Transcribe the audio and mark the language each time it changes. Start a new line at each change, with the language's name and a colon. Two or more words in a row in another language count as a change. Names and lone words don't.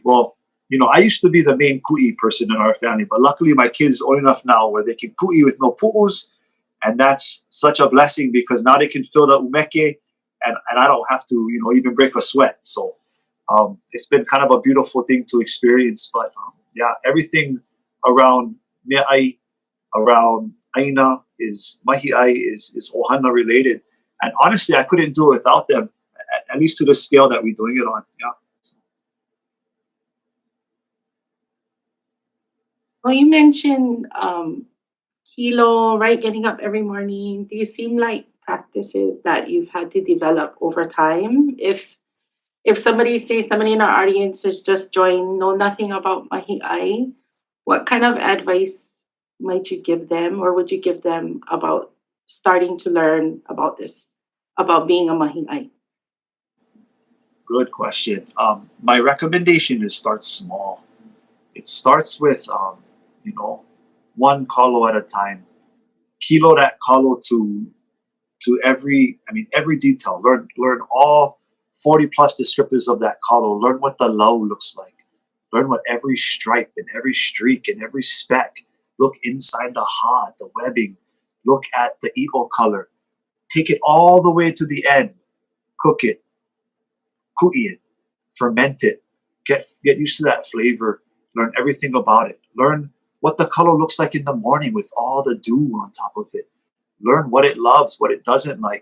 English: Well, I used to be the main ku'i person in our family, but luckily my kids are old enough now where they can ku'i with no pu'us, and that's such a blessing because now they can fill the umeke, and I don't have to, even break a sweat. So it's been kind of a beautiful thing to experience. But yeah, everything around ʻai, around aina, is
Hawaiian: mahi ʻai,
English: is ohana related, and honestly, I couldn't do it without them, at least to the scale that we're doing it on. Yeah. Well, you mentioned kilo, right? Getting up every morning. These seem like practices that you've had to develop over time. If somebody in our audience has just joined, know nothing about
Hawaiian: mahi ʻai,
English: what kind of advice might you give them, or would you give them about starting to learn about this, about being a
Hawaiian: mahi ʻai?
English: Good question. My recommendation is start small. It starts with, you know, one kalo at a time. Kilo that kalo to every detail. Learn all 40 plus descriptors of that kalo. Learn what the lau looks like. Learn what every stripe and every streak and every speck. Look inside the ha, the webbing. Look at the ʻo color. Take it all the way to the end. Cook it. Ku'i it. Ferment it. Get used to that flavor. Learn everything about it. Learn what the color looks like in the morning with all the dew on top of it. Learn what it loves, what it doesn't like.